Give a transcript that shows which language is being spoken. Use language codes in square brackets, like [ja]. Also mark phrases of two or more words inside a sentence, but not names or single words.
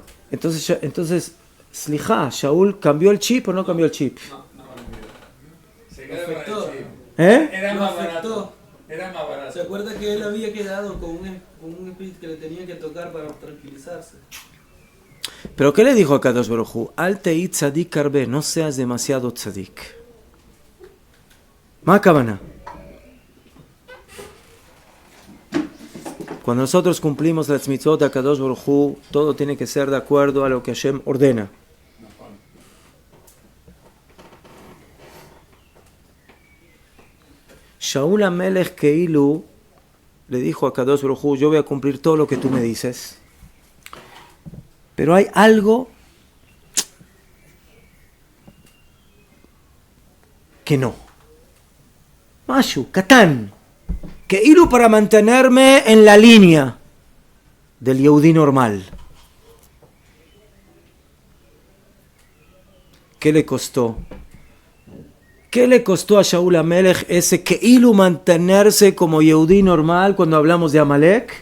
[es] Entonces, Slijá, Shaul, ¿cambió el chip o no cambió el chip? Se quedó con el chip. ¿Eh? Era Lo más afectó. barato. Era más ¿Se barato. acuerda que él había quedado con un espíritu que le tenía que tocar para tranquilizarse? ¿Pero qué le dijo a Kadosh Baruj Hu? [he] אל תהי צדיק הרבה, [es] no seas demasiado tzadik. [he] מה כוונה. [es] Cuando nosotros cumplimos las mitzvot de Kadosh Baruj Hu, todo tiene que ser de acuerdo a lo que Hashem ordena. Shaul HaMelech Keilu le dijo a Kadosh Baruj Hu, yo voy a cumplir todo lo que tú me dices. Pero hay algo que no. [he] משהו, קטן. [es] Keilu para mantenerme en la línea del Yehudí normal. ¿Qué le costó? ¿Qué le costó a Shaul HaMelech ese Keilu mantenerse como Yehudí normal cuando hablamos de Amalek?